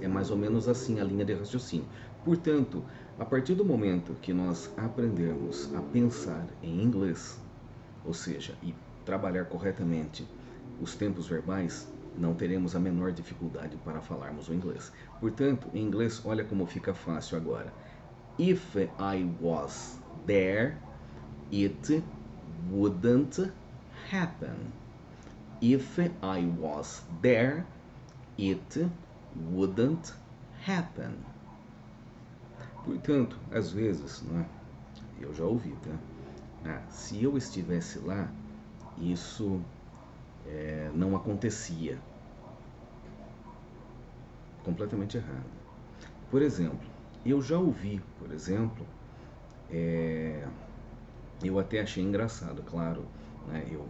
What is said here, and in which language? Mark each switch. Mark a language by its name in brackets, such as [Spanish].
[Portuguese] É mais ou menos assim a linha de raciocínio. Portanto, a partir do momento que nós aprendermos a pensar em inglês, ou seja, e trabalhar corretamente os tempos verbais, não teremos a menor dificuldade para falarmos o inglês. Portanto, em inglês, olha como fica fácil agora. [English] If I was there, it wouldn't happen. If I was there, it wouldn't happen. [Portuguese] Portanto, às vezes, né, eu já ouvi, tá? Se eu estivesse lá, isso não acontecia. Completamente errado. Por exemplo, eu já ouvi, por exemplo, eu até achei engraçado, claro, né?